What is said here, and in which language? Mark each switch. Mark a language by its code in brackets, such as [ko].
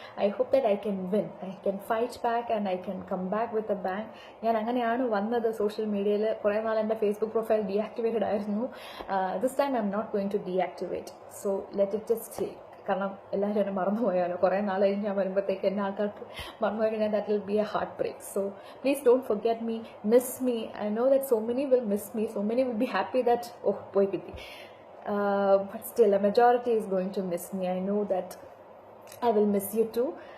[en] I hope that I can win. I can fight back and I can come back with a bang. [ml] ഞാൻ അങ്ങനെയാണ് വന്നത് social മീഡിയയിൽ. കുറേ നാൾ എൻ്റെ ഫേസ്ബുക്ക് പ്രൊഫൈൽ ഡീആക്ടിവേറ്റഡ് ആയിരുന്നു. [en] This time I'm not going to deactivate. So let it just stay. [ml] കാരണം എല്ലാവരും എന്നെ മറന്നുപോയാലോ. കുറേ നാൾ കഴിഞ്ഞ് ഞാൻ വരുമ്പോഴത്തേക്ക് എന്നെ ആൾക്കാർക്ക് മറന്നുപോയി കഴിഞ്ഞാൽ [en] That will be a heartbreak. So please don't forget me, miss me. I know that so many will miss me, so many will be happy that ഓഹ് [ml] പോയി കിട്ടി. [en] But still a majority is going to miss me. I know that I will miss you too.